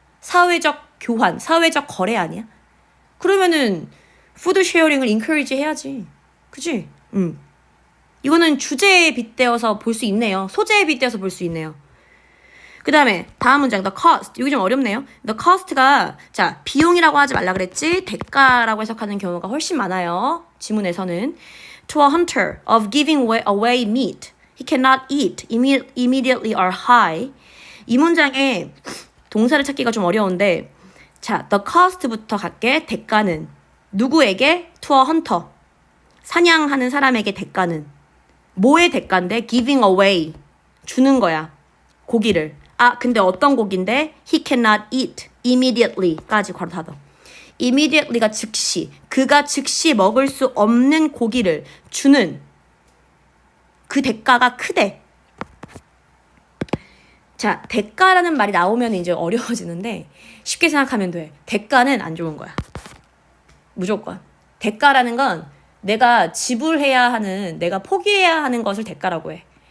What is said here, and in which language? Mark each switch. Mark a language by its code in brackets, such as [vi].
[ko] 사회적 교환, 사회적 거래 아니야? 그러면은 푸드 쉐어링을 인커리지 해야지. 그치? 이거는 주제에 빗대어서 볼 수 있네요. 소재에 빗대어서 볼 수 있네요. 그 다음에 다음 문장 [en] the cost. [ko] 여기 좀 어렵네요. the cost가 자 비용이라고 하지 말라 그랬지 대가라고 해석하는 경우가 훨씬 많아요. [en] 지문에서는 to a hunter of giving away meat he cannot eat immediately or high. [ko] 이 문장에 동사를 찾기가 좀 어려운데 자 the cost부터 갈게. 대가는 누구에게? [en] to a hunter. [ko] 사냥하는 사람에게 대가는 뭐의 대가인데? [en] giving away. [ko] 주는 거야. 고기를. 아 근데 어떤 고기인데? [en] he cannot eat immediately까지 [ko] 괄호 닫아. immediately가 즉시. 그가 즉시 먹을 수 없는 고기를 주는 그 대가가 크대. 자, 대가라는 말이 나오면 이제 어려워지는데 쉽게 생각하면 돼. 대가는 안 좋은 거야. 무조건. 대가라는 건 내가 지불해야 하는, 내가 포기해야 하는 것을 대가라고 해.